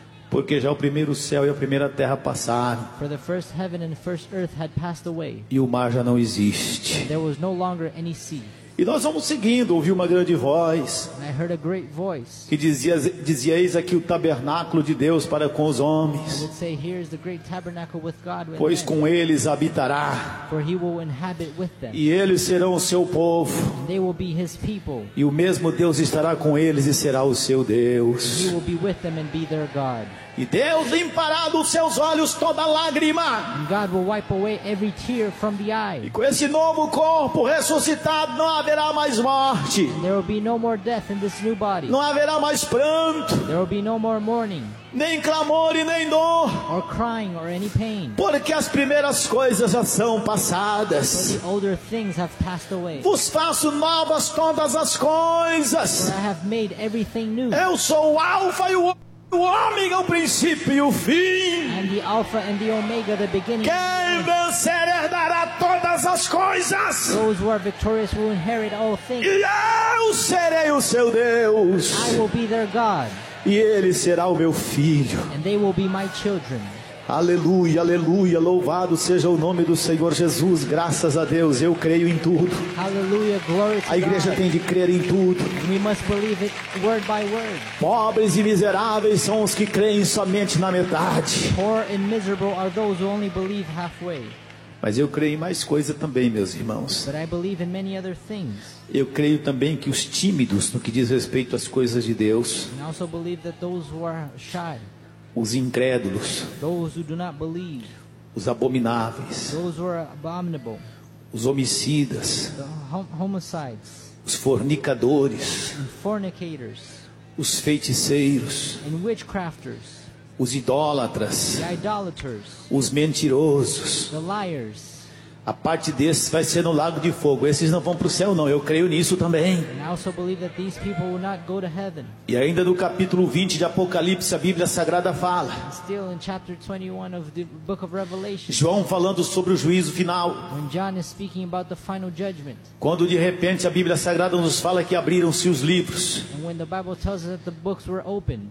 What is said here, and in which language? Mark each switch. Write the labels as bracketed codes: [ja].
[pt] Porque já o primeiro céu e a primeira terra passaram. [en] For the first heaven and the first earth had passed away. [pt] E o mar já não existe. [en] And there was no longer any sea. [pt] E nós vamos seguindo, ouvi uma grande voz. [en] And I heard a great voice. [pt] Que dizia eis aqui o tabernáculo de Deus para com os homens. [en] And it would say, here is the great tabernacle with God with [pt] pois [en] them. [pt] Com eles habitará. [en] For he will inhabit with them. [pt] E eles serão o seu povo. [en] And they will be his people. [pt] E o mesmo Deus estará com eles e será o seu Deus. [en] And he will be with them and be their God. [pt] E Deus limpará dos seus olhos toda lágrima. [en] And God will wipe away every tear from the eye. [pt] E com esse novo corpo ressuscitado não haverá mais morte. [en] And there will be no more death in this new body. [pt] Não haverá mais pranto. [en] There will be no more mourning. [pt] Nem clamor e nem dor. [en] Or crying or any pain. [pt] Porque as primeiras coisas já são passadas. [en] For the older things have passed away. [pt] Vos faço novas todas as coisas. [en] For I have made everything new. [pt] Eu sou o Alfa e o ômega, o princípio e o fim. [en] And the Alpha and the Omega, the beginning. [pt] Quem vencer herdará todas as coisas. [en] Those who are victorious will inherit all things. [pt] E eu serei o seu Deus. [en] I will be their God. [pt] E ele será o meu filho. [en] And they will be my children. [pt] Aleluia, aleluia, louvado seja o nome do Senhor Jesus, graças a Deus, eu creio em tudo. [en] Hallelujah, glory to God. [pt] A igreja tem de crer em tudo. [en] We must believe it word by word. [pt] Pobres e miseráveis são os que creem somente na metade. [en] Poor and miserable are those who only believe halfway. [pt] Mas eu creio em mais coisa também, meus irmãos. [en] But I believe in many other things. [pt] Eu creio também que os tímidos no que diz respeito às coisas de Deus. [en] And I also believe that those who are shy. [pt] Os incrédulos, [en] those who do not believe, [pt] os abomináveis, [en] those who are abominable, [pt] os homicidas, [en] the homicides, [pt] os fornicadores, [en] and fornicators, [pt] os feiticeiros, [en] and witchcrafters, [pt] os idólatras, [en] the idolaters, [pt] os mentirosos, [en] the liars. [pt] A parte desses vai ser no lago de fogo. Esses não vão para o céu, não. Eu creio nisso também. [en] And I also believe that these people will not go to heaven. [pt] E ainda no capítulo 20 de Apocalipse, a Bíblia Sagrada fala. [en] And still in chapter 21 of the book of Revelation, [pt] João falando sobre o juízo final. [en] When John is speaking about the final judgment, [pt] quando de repente a Bíblia Sagrada nos fala que abriram-se os livros. [en] And when the Bible tells us that the books were opened,